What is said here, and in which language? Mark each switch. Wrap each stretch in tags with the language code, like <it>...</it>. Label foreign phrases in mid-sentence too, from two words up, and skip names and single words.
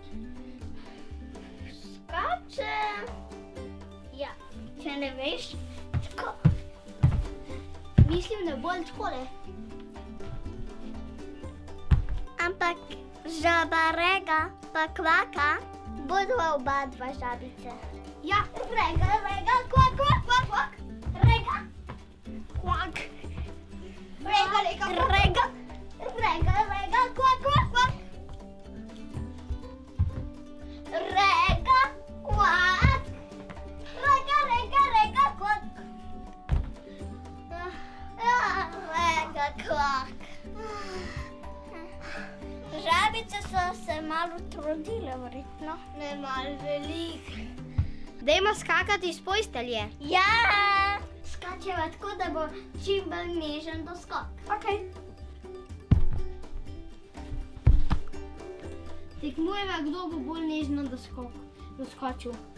<sl>Skače. Ja, če ne veš, tako. Mislim, da bolj takole. Ampak žaba rega pa kvaka, bodo oba dva žabice. Ja, rega, kvak, kvak, kvak, kvak. Rega, kvak. Rega, kvak, kvak, kvak. Rega, kvak. Rega, kvak. Rega, kvak. Žabice so se malo trudile, verjetno. Ne, malo veliko. Dajmo skakati iz postelje. Ja! Skačeva tako, da bo čim bolj nežen doskok. Ok. Tekmujeva, kdo bo bolj nežno doskočil.</sl>